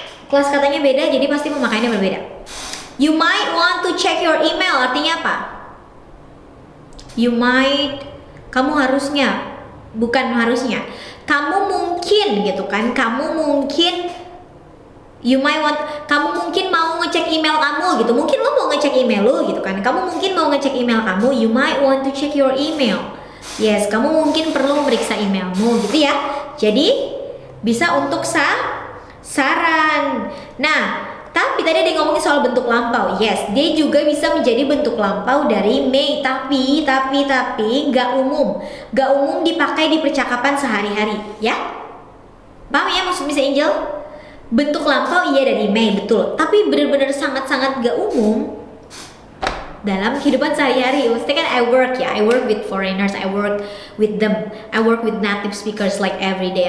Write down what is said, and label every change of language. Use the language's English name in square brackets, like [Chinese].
[Indonesian] Kelas katanya beda, jadi pasti pemakaiannya berbeda. [English] You might want to check your email, [Indonesian] artinya apa? [English] You might, [Indonesian] kamu harusnya. Bukan harusnya, kamu mungkin gitu kan, kamu mungkin, [English] you might want, [Indonesian] kamu mungkin mau ngecek email kamu gitu, mungkin lo mau ngecek email lo gitu kan, kamu mungkin mau ngecek email kamu, [English] you might want to check your email. [Indonesian] Yes, kamu mungkin perlu memeriksa emailmu gitu ya. Jadi bisa untuk saran. Nah, tapi tadi ada yang ngomongin soal bentuk lampau. Yes, dia juga bisa menjadi bentuk lampau dari may. Tapi nggak umum. Nggak umum dipakai di percakapan sehari-hari, ya? Paham ya maksud Miss Angel? Bentuk lampau iya dari may, betul. Tapi benar-benar sangat-sangat nggak umum dalam kehidupan sehari-hari. Maksudnya kan [English] I work with foreigners, I work with them, I work with native speakers like every day.